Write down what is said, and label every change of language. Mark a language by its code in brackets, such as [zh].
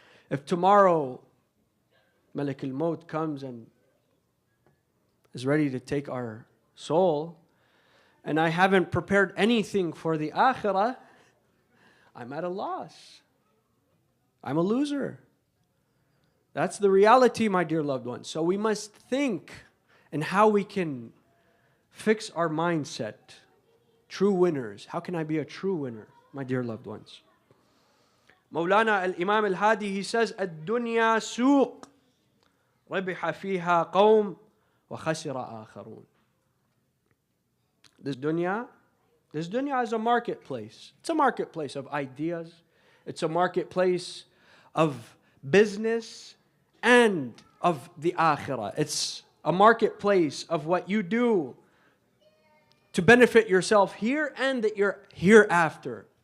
[en] If tomorrow Malik al-Maut comes and is ready to take our soul, and I haven't prepared anything for the akhirah, I'm at a loss. I'm a loser. That's the reality, my dear loved ones. So we must think in how we can fix our mindset. True winners. How can I be a true winner, my dear loved ones? [ar] Mawlana al-Imam al-Hadi, [en] he says, [ar] الدنيا سوق ربح فيها قوم وخسر آخرون. [en] This dunya is a marketplace. It's a marketplace of ideas. It's a marketplace of business and of the akhirah. It's a marketplace of what you do to benefit yourself here and that you're hereafter.